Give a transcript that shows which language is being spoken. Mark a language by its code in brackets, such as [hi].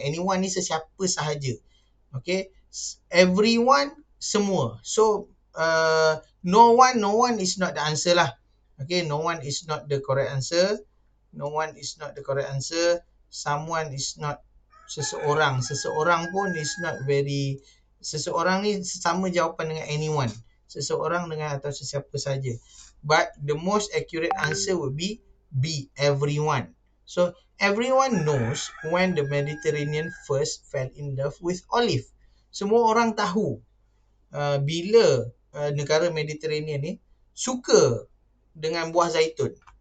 [ms] Anyone ni sesiapa sahaja. Okay, everyone, semua. [en] So no one is not the answer lah. Okay, no one is not the correct answer. No one is not the correct answer. Someone is not seseorang. Seseorang pun is not very. [ms] Seseorang ni sama jawapan dengan anyone. Seseorang dengan atau sesiapa saja. [en] But the most accurate answer would be B, everyone. So everyone knows when the Mediterranean first fell in love with olive. [ms] Semua orang tahu bila negara Mediterranean ni suka dengan buah zaitun.